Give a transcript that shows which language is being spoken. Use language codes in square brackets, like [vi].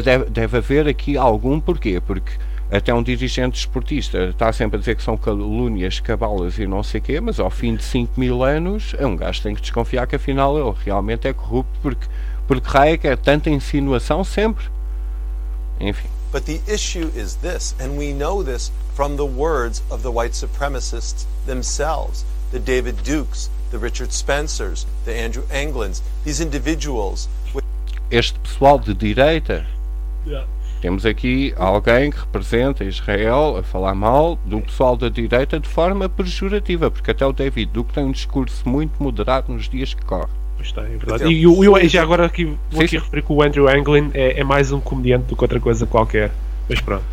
[pt] Deve haver aqui algum porquê, porque até um dirigente esportista está sempre a dizer que são calúnias, cabalas e não sei o quê, mas ao fim de 5 mil anos é um gajo que tem que desconfiar que afinal ele realmente é corrupto, porque Hayek é tanta insinuação sempre. Enfim. [en] But the issue is this, and we know this from the words of the white supremacists themselves, the David Dukes, the Richard Spencers, the Andrew Englands, these individuals. [pt] Este pessoal de direita. [en] Yeah. [pt] Temos aqui alguém que representa Israel a falar mal do pessoal da direita de forma pejorativa, porque até o David Duke tem um discurso muito moderado nos dias que correm. Está, é verdade. E eu já agora aqui vou aqui referir que o Andrew Anglin é mais um comediante do que outra coisa qualquer. Mas pronto.